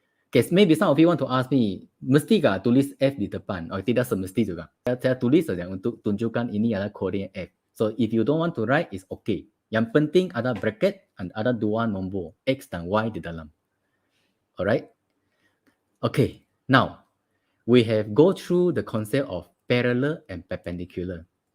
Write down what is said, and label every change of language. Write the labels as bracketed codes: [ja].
[en] Okay, maybe some of you want to ask me, [ms] mesti kah tulis F di depan? Or tidak semesti juga. Saya tulis saja untuk tunjukkan ini adalah koordinat F. So, [en] if you don't want to write, it's okay. [ms] Yang penting ada bracket dan ada dua nombor, X dan Y di dalam. Alright? [en] Okay, now, we have go through the concept of parallel and perpendicular.